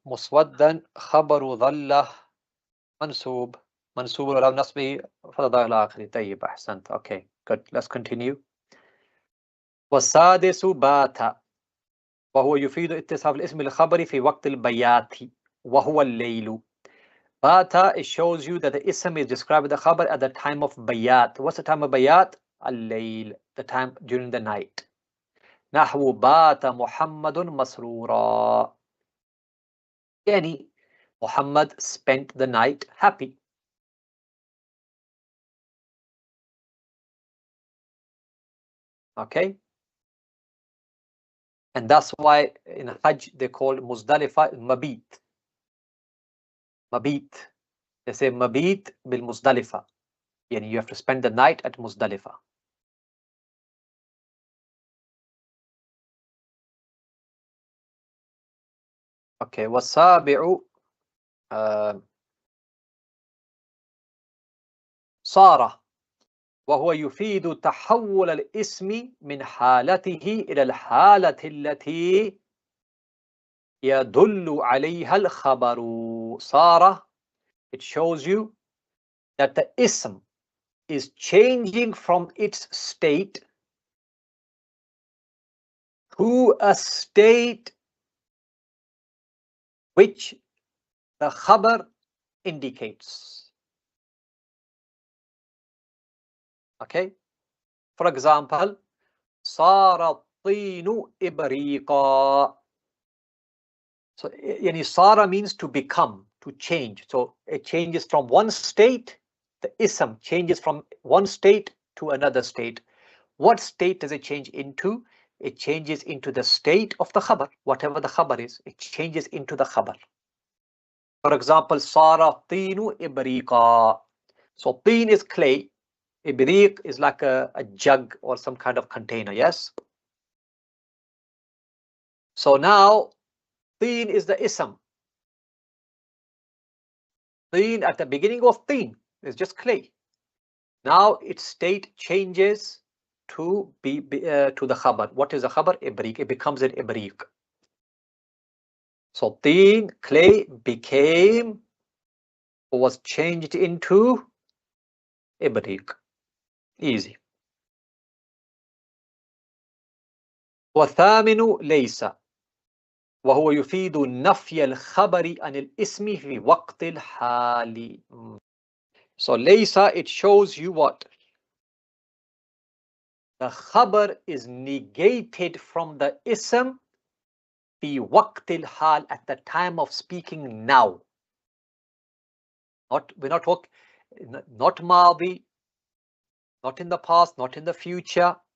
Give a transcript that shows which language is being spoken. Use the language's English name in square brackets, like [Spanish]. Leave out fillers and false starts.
[Arabic] مسودا خبر ظل منصوب على نصبه فتحة إلى آخره. طيب أحسنت. [English] Okay, good. Let's continue. [Arabic] والسادس بات وهو يفيد اتصاف الاسم الخبري في وقت البيات وهو الليل. [English] Bata, it shows you that the ism is described with the khabar at the time of bayat. What's the time of bayat? Al-layl, the time during the night. [Arabic] نحو بات محمد مسرورا. [English] Yani, Muhammad spent the night happy. Okay? And that's why in Hajj they call Muzdalifa Mabit. Mabit. They say Mabit bil Muzdalifa. Yani you have to spend the night at Muzdalifa. Okay, [Arabic] والسابع صار وهو يفيد تحول الاسم من حالته إلى الحالة التي يدل عليها الخبر. [English] صار, it shows you that the ism is changing from its state to a state which the khabar indicates. Okay? For example, [Arabic] صار الطين إبريقا. [English] So, yani sara means to become, to change. So it changes from one state, the ism changes from one state to another state. What state does it change into? It changes into the state of the khabar. Whatever the khabar is, it changes into the khabar. For example, [Arabic] sara tinu ibriqa. [English] So teen is clay, ibriq is like a jug or some kind of container, yes? So now teen is the ism. Teen at the beginning of teen is just clay. Now its state changes to to the khabar. What is the khabar? Ibriq. It becomes an ibriq. So teen, clay, became or was changed into ibriq. Easy. [Arabic] والثامن ليس وهو يفيد نفي الخبر عن الاسم في وقت الحال. [English] So laysa, it shows you what? The khabar is negated from the ism [Arabic] fi waqt al-hal, [English] at the time of speaking now. We're not talking, not madi, not in the past, not in the future.